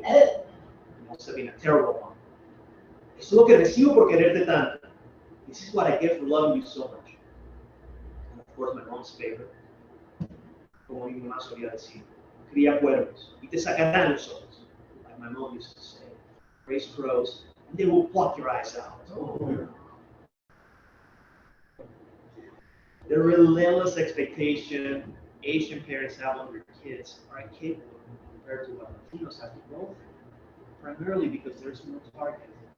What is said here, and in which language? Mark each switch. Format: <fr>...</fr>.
<en>You must have been a terrible mom.</en> <es>Eso es lo que recibo por quererte tanto.</es> <en>This is what I get for loving you so much. And of course my mom's favorite,</en> <es>como mi mamá solía decir, cría cuervos y te sacarán los ojos.</es> <en>Like my mom used to say, raise crows and they will pluck your eyes out. The relentless expectation Asian parents have on their kids are incapable compared to what Latinos have to go through, primarily because there's no target.</en>